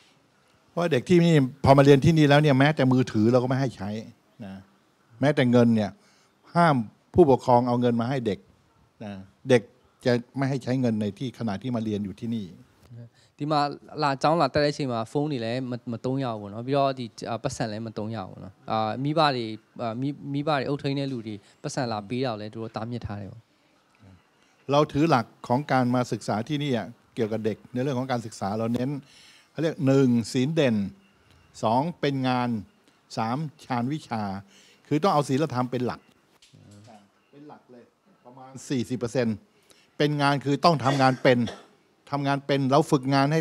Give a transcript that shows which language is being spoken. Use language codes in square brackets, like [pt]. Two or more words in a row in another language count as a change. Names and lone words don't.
[th] เพราะเด็กที่นี่พอมาเรียนที่นี่แล้วเนี่ยแม้แต่มือถือเราก็ไม่ให้ใช้นะแม้แต่เงินเนี่ยห้ามผู้ปกครองเอาเงินมาให้เด็กนะเด็กจะไม่ให้ใช้เงินในที่ขณะที่มาเรียนอยู่ที่นี่ [my] ဒီမှာလာကျောင်းလာတက်တဲ့အချိန်မှာဖုန်းတွေလည်းမသုံးရဘူးပေါ့နော်ပြီးတော့ဒီပတ်စံလည်းမသုံးရဘူးပေါ့နော်မိဘတွေအုပ်ထိန်းတဲ့လူတွေပတ်စံလာပေးတော့လည်းသူတို့တားမြစ်ထားတယ်ပေါ့ [th] เราถือหลักของการมาศึกษาที่นี่เกี่ยวกับเด็กในเรื่องของการศึกษาเราเน้นเขาเรียก1ศีลเด่น2เป็นงาน3ฌานวิ ชาคือต้องเอาศีลธรรมเป็นหลักเลยประมาณ 40% เป็นงานคือต้องทำงานเป็นเราฝึกงานให้